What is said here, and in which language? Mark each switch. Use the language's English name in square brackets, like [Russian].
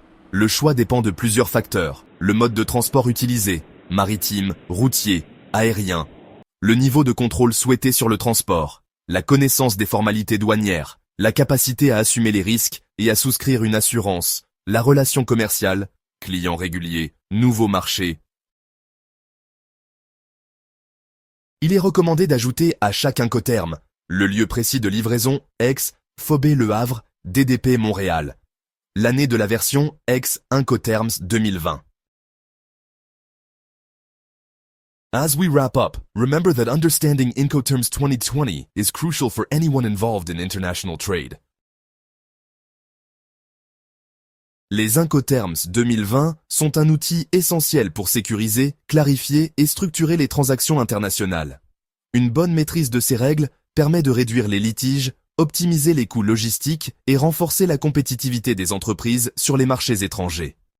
[French] Le choix dépend de plusieurs facteurs, le mode de transport utilisé, maritime, routier, aérien, le niveau de contrôle souhaité sur le transport, la connaissance des formalités douanières, la capacité à assumer les risques et à souscrire une assurance, la relation commerciale, client régulier, nouveau marché. Il est recommandé d'ajouter à chaque Incoterm le lieu précis de livraison ex Phobé Le Havre, DDP Montréal. L'année de la version ex Incoterms 2020. [English] As we wrap up, remember that understanding Incoterms 2020 is crucial for anyone involved in international trade. [French] Les Incoterms 2020 sont un outil essentiel pour sécuriser, clarifier et structurer les transactions internationales. Une bonne maîtrise de ces règles permet de réduire les litiges, optimiser les coûts logistiques et renforcer la compétitivité des entreprises sur les marchés étrangers.